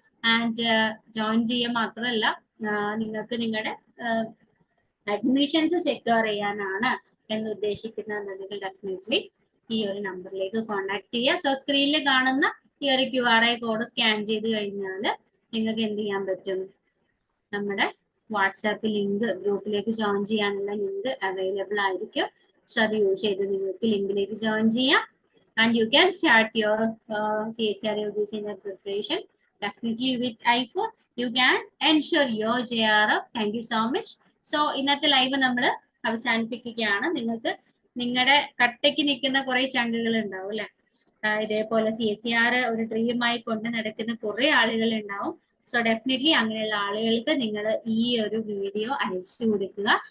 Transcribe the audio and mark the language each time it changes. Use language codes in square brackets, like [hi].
[ml] And join ചെയ്യുക മാത്രമല്ല, നിങ്ങൾക്ക് നിങ്ങളുടെ അഡ്മിഷൻസ് സെക്യൂർ ചെയ്യാനാണ് എന്ന് ഉദ്ദേശിക്കുന്നതെന്നുണ്ടെങ്കിൽ ഡെഫിനറ്റ്ലി ഈ ഒരു നമ്പറിലേക്ക് കോൺടാക്ട് ചെയ്യുക. സോ സ്ക്രീനിൽ കാണുന്ന ഈ ഒരു QRI കോഡ് സ്കാൻ ചെയ്ത് കഴിഞ്ഞാൽ നിങ്ങൾക്ക് എന്ത് ചെയ്യാൻ പറ്റും, നമ്മുടെ വാട്സാപ്പ് ലിങ്ക്, ഗ്രൂപ്പിലേക്ക് ജോയിൻ ചെയ്യാനുള്ള ലിങ്ക് അവൈലബിൾ ആയിരിക്കും. സോ അത് യൂസ് ചെയ്ത് നിങ്ങൾക്ക് ലിങ്കിലേക്ക് ജോയിൻ ചെയ്യാം. [en] And you can start your CSIR UGC preparation definitely with I4. You can ensure your JRF. Thank you so much. [ml] So ഇന്നത്തെ ലൈവ് നമ്മൾ അവസാനിപ്പിക്കുകയാണ്. നിങ്ങൾക്ക് നിങ്ങളുടെ കട്ടയ്ക്ക് നിൽക്കുന്ന കുറെ ശങ്കകൾ ഉണ്ടാവും അല്ലെ, ഇതേപോലെ CSER ഒരു ഡ്രീമായി കൊണ്ട് നടക്കുന്ന കുറെ ആളുകൾ ഉണ്ടാവും. സോ ഡെഫിനറ്റ്ലി അങ്ങനെയുള്ള ആളുകൾക്ക് നിങ്ങൾ ഈ ഒരു വീഡിയോ അയച്ചു കൊടുക്കുക.